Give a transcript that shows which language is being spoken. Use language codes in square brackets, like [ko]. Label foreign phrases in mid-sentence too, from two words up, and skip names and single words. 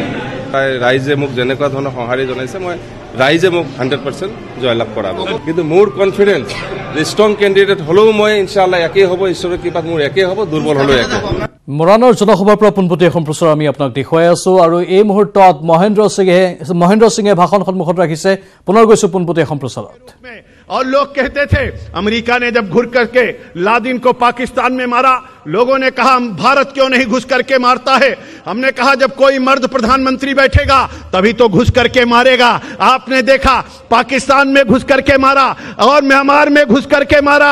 [as] ৰাইজে মোক যেনেকুৱা ধৰণৰ সঁহাৰি জনাইছে, মই ৰাইজে মোক 100% জয়লাভ কৰাব। কিন্তু মোৰ কনফিডেন্স যে [en] strong candidate [as] হ'লেও মই [ar] إن شاء الله [as] একেই হ'ব, ঈশ্বৰৰ কৃপাত মোৰ একেই হ'ব, দুৰ্বল হ'লেও একে হ'ব। মৰাণৰ জনসভাৰ পৰা পোনপটীয়া সম্প্ৰচাৰ আমি আপোনাক দেখুৱাই আছো আৰু এই মুহূৰ্তত মহেন্দ্ৰ সিঙে ভাষণ সন্মুখত ৰাখিছে। পুনৰ গৈছো পোনপটীয়া সম্প্ৰচাৰত। [hi] और लोग कहते थे अमेरिका ने जब घुस करके लादेन को पाकिस्तान में मारा, लोगों ने कहा भारत क्यों नहीं घुस करके मारता है। हमने कहा जब कोई मर्द प्रधानमंत्री बैठेगा तभी तो घुस करके मारेगा। आपने देखा पाकिस्तान में घुस करके मारा और म्यांमार में घुस करके मारा।